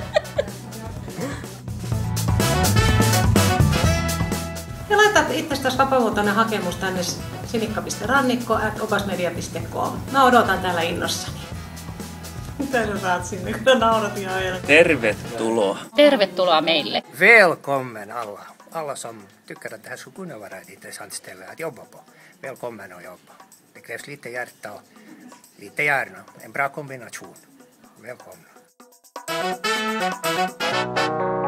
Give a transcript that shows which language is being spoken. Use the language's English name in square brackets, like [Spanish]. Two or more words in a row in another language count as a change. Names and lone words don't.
[Finnish] Ja laitat itsestäsi vapaamuotoinen hakemus tänne sinikka.rannikko@opasmedia.com. Mä odotan täällä innossani. Mitä sä saat sinne, kun naurat ihan ajan? Tervetuloa. Tervetuloa meille. [Swedish] Välkommen alla som tycker att det här skulle kunna vara ett intressant ställe att jobba på. Välkommen att jobba. Det krävs lite hjärta och lite hjärna. En bra kombination. Välkomna.